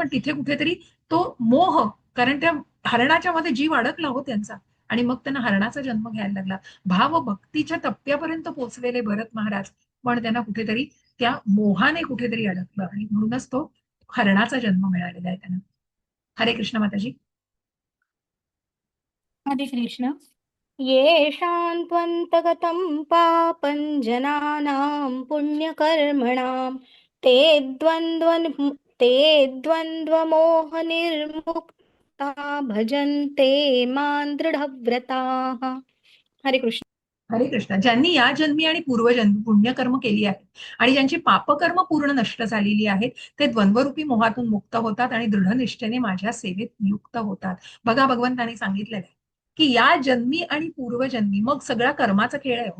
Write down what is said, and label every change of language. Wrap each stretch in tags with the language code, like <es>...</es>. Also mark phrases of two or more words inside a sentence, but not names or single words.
<mr>पण तिथे कुठेतरी तो मोह, कारण त्या हरणाच्या मध्ये जीव अडकला हो त्यांचा, आणि मग त्यांना हरणाचा जन्म घ्यायला लागला. भावभक्तीच्या टप्प्यापर्यंत पोहोचलेले भरत महाराज, पण त्यांना कुठेतरी त्या मोहाने कुठेतरी अडकलं, आणि म्हणूनच तो हरणाचा जन्म मिळालेला आहे त्यांना. हरे कृष्ण माताजी. हरे कृष्ण.</mr> <sa>येषां त्वन्तगतं पापं जनानां पुण्यकर्मणां ते द्वन्द्वमोहनिर्मुक्ता भजन्ते मां दृढव्रताः.</sa> <mr>हरे कृष्ण. हरे कृष्ण. ज्यांनी या जन्मी आणि पूर्वजन्मी पुण्यकर्म केली आहेत आणि ज्यांची पापकर्म पूर्ण नष्ट झालेली आहेत, ते द्वंद्वरूपी मोहातून मुक्त होतात आणि दृढ निष्ठेने माझ्या सेवेत नियुक्त होतात. बघा, भगवंतांनी सांगितलेलं आहे की या जन्मी आणि पूर्वजन्मी, मग सगळा कर्माचा खेळ आहे हो.</mr>